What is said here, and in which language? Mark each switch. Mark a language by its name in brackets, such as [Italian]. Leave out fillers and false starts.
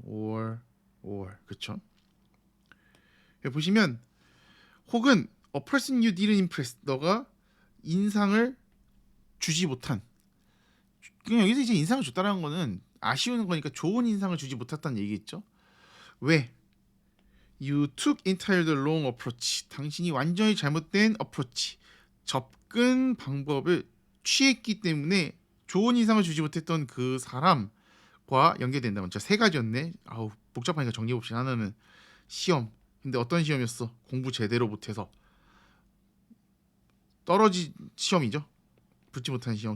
[Korean] 5월. 그렇죠? 여기 보시면, 혹은 [English] a person you didn't impress, [Korean] 너가 인상을 주지 못한. 그냥 여기서 이제 인상을 줬다라는 거는 아쉬운 거니까 좋은 인상을 주지 못했다는 얘기겠죠. 왜? [English] You took entirely the wrong approach. [Korean] 당신이 완전히 잘못된 approach, 접근 방법을 취했기 때문에 좋은 인상을 주지 못했던 그 사람과 연결된다면. 자, 세 가지였네. 아우, 복잡하니까 정리해봅시다. 하나는 시험. 근데 어떤 시험이었어? 공부 제대로 못해서 떨어진 시험이죠. 붙지 못한 시험.